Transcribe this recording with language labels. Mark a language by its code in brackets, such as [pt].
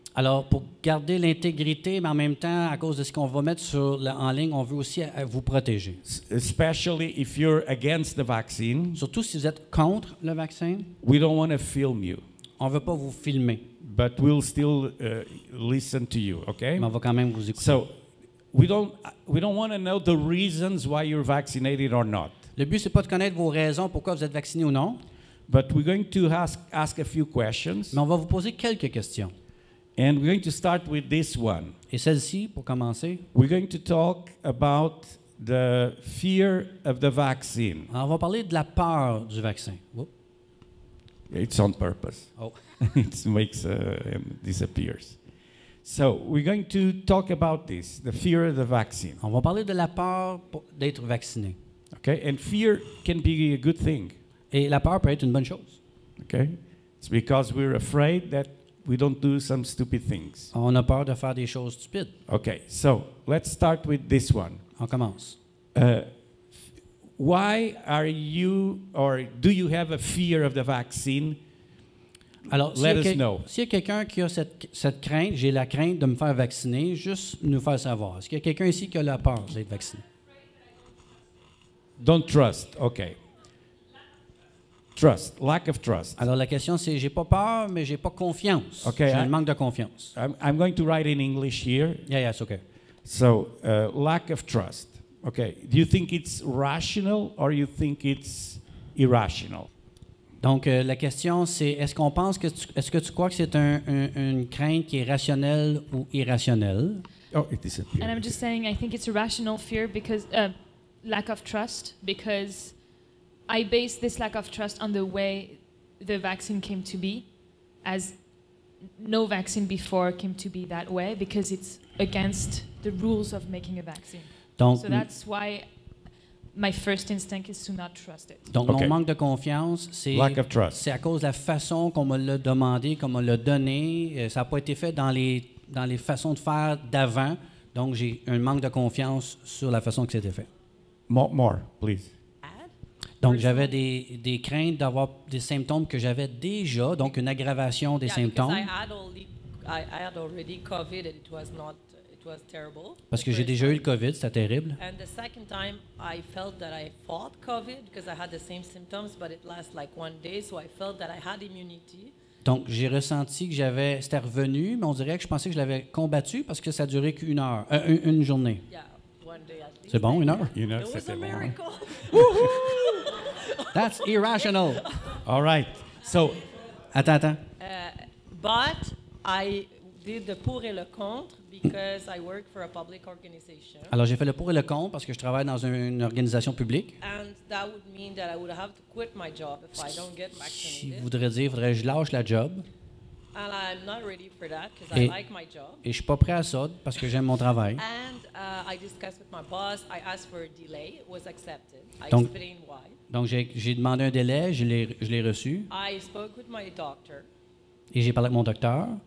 [fr] Alors pour garder l'intégrité, mais en même temps, à cause de ce qu'on va mettre en ligne, on veut aussi vous protéger. [en] Especially if you're against the vaccine, [fr] Surtout si vous êtes contre le vaccin, [en] we don't want to film you, [fr] on veut pas vous filmer, [en] but we'll still listen to you. Okay. [fr] mais on va quand même vous écouter. [en] So we don't want to know the reasons why you're vaccinated or not. [fr] Le but c'est pas de connaître vos raisons pourquoi vous êtes vacciné ou non, [en] But we're going to ask a few questions, [fr] mais on va vous poser quelques questions. [en] and we're going to start with this one. [fr] Et celle-ci, pour commencer, [en] We're going to talk about the fear of the vaccine. [fr] on va parler de la peur du vaccin. Oups. [en] It's on purpose. Oh. It makes and disappears. So we're going to talk about this, the fear of the vaccine. [fr] On va parler de la peur d'être vacciné. [en] Okay, and fear can be a good thing. [fr] Et la peur peut être une bonne chose. [en] Okay, it's because we're afraid that we don't do some stupid things. [fr] On a peur de faire des choses stupides. [en] Okay, so let's start with this one. [fr] On commence. [en] Why are you, or do you have a fear of the vaccine? [fr] Alors, [en] Let us know. [fr] s'il y a quelqu'un qui a cette crainte, j'ai la crainte de me faire vacciner, juste nous faire savoir. Est-ce qu'il y a quelqu'un ici qui a la peur d'être vacciné? [en] Don't trust. Okay. Trust, lack of trust. [fr] Alors, la question, c'est j'ai pas peur, mais j'ai pas confiance. [en] Okay, [fr] J'ai un manque de confiance. [en] I'm going to write in English here. Yeah, it's okay. So, lack of trust. Okay. Do you think it's rational or you think it's irrational? [fr] Donc, la question, c'est est-ce qu'on pense que est-ce que tu crois que c'est une crainte qui est rationnelle ou irrationnelle? [en] Oh, it disappeared. And I'm just saying, I think it's a rational fear because lack of trust, because I base this lack of trust on the way the vaccine came to be, as no vaccine before came to be that way, because it's against the rules of making a vaccine. [fr] Donc, [en] So that's why my first instinct is to not trust it. [fr] donc [en] Okay. [fr] mon manque de confiance, c'est [en] Lack of trust. [fr] c'est à cause de la façon qu'on me l'a demandé, qu'on me l'a donné. Ça n'a pas été fait dans les façons de faire d'avant. Donc, j'ai un manque de confiance sur la façon que c'était fait. [en] More, please. [fr] Donc, j'avais des craintes d'avoir des symptômes que j'avais déjà, donc une aggravation des symptômes. [en] I had already COVID and it was terrible. [fr] Parce que j'ai déjà eu le COVID, c'était terrible. [en] And the second time, I felt that I fought COVID because I had the same symptoms, but it lasted like 1 day, so I felt that I had immunity. [fr] Donc, j'ai ressenti que c'était revenu, mais on dirait que je pensais que je l'avais combattu parce que ça a duré qu'une heure, une journée. [en] Yeah, 1 day at least. [fr] C'est bon, une heure? [en] You know, It was [fr] c'était [en] a [fr] bon, hein? [en] miracle. That's irrational. All right. So, [fr] Attends. [en] But I did the [fr] pour et le contre [en] because I work for a public organization. [fr] Alors, j'ai fait le pour et le contre parce que je travaille dans une organisation publique. [en] And that would mean that I would have to quit my job if I don't get [fr] Qui [en] vaccinated. [fr] voudrait dire, il faudrait que je lâche la job. [en] And I'm not ready for that because [fr] Et- [en] I like my job. [fr] Et je suis pas prêt à ça parce que j'aime mon travail. [en] And I discussed with my boss. I asked for a delay. It was accepted. I [fr] Donc- [en] explained why. [fr] Donc, j'ai demandé un délai, je l'ai reçu, [en] I spoke with my doctor. [fr] et j'ai parlé avec mon docteur.